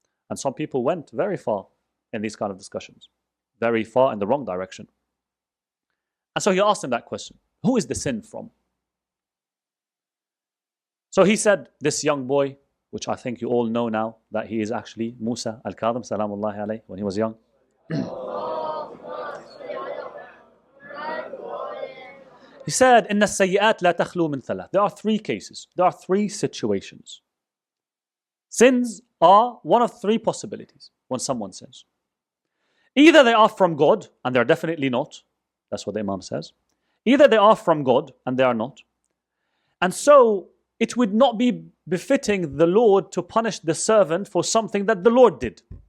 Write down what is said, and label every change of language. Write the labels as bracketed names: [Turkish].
[English] And some people went very far in these kind of discussions, very far in the wrong direction. And so he asked him that question, who is the sin from? So he said, this young boy, which I think you all know now, that he is actually Mūsā Al-Kāẓim, salamullahi alayhi, when he was young. [Arabic] He said, إِنَّ السَّيِّئَاتِ لَا تَخْلُو مِنْ ثَلَاثٍ. [English] There are three cases. There are three situations. Sins are one of three possibilities when someone sins. Either they are from God, and they're definitely not. That's what the Imam says. Either they are from God, and they are not. And so, it would not be befitting the Lord to punish the servant for something that the Lord did.